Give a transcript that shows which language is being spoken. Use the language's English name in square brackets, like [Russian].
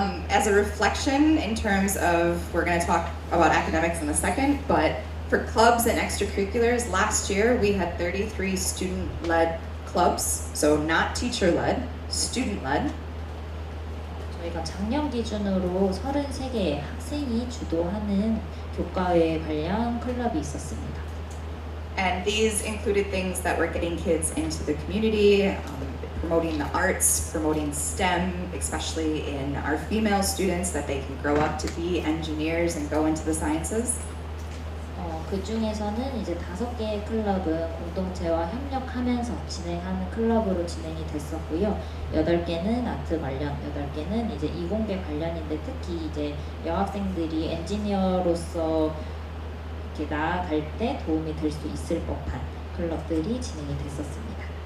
[English] As a reflection in terms of, we're going to talk about academics in a second, but for clubs and extracurriculars, last year we had 33 student-led clubs, so not teacher-led, student-led. [Korean] 저희가 작년 기준으로 33개의 학생이 주도하는 교과에 관련 클럽이 있었습니다. [English] And these included things that were getting kids into the community, promoting the arts, promoting STEM, especially in our female students, that they can grow up to be engineers and go into the sciences. [Korean] 그 중에서는 이제 5개의 클럽은 공동체와 협력하면서 진행하는 클럽으로 진행이 됐었고요. 8개는 아트 관련, 8개는 이제 이공계 관련인데 특히 이제 여학생들이 엔지니어로서 이렇게 나아갈 때 도움이 될 수 있을 법한 클럽들이 진행이 됐었습니다.